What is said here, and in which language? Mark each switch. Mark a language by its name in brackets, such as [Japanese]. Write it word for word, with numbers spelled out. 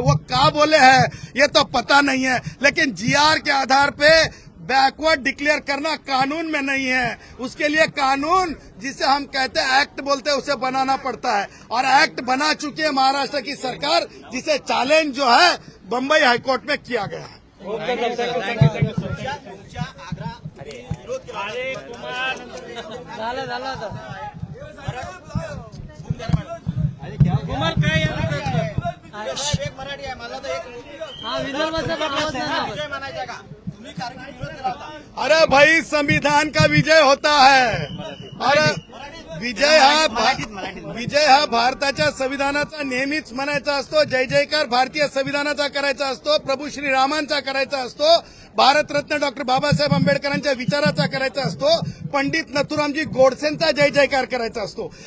[Hindi] वो क्या बोले हैं ये तो पता नहीं है, लेकिन जीआर के आधार पे बैकवर्ड डिक्लेयर करना कानून में नहीं है। उसके लिए कानून जिसे हम कहते हैं एक्ट बोलते हैं उसे बनाना पड़ता है, और एक्ट बना चुकी है महाराष्ट्र की सरकार, जिसे चैलेंज जो है बम्बई हाईकोर्ट में किया गया है। [Marathi] अरे कुमार झालं झालं आता कुमार काय एक मराठी आहे, मला तर एक हा विदर्भाचा विजय म्हणायचा का तुम्ही, कारण की विरोध केला होता। [Hindi] अरे भाई, संविधान का विजय होता है। [Marathi] अरे विजय हा विजय हा भारताच्या संविधानाचा नेहमीच म्हणायचा असतो, जय जयकार भारतीय संविधानाचा करायचा असतो, प्रभू श्रीरामांचा करायचा असतो, भारतरत्न डॉक्टर बाबासाहेब आंबेडकरांच्या विचाराचा करायचा असतो, पंडित नथुरामजी गोडसेंचा जय जयकार करायचा असतो।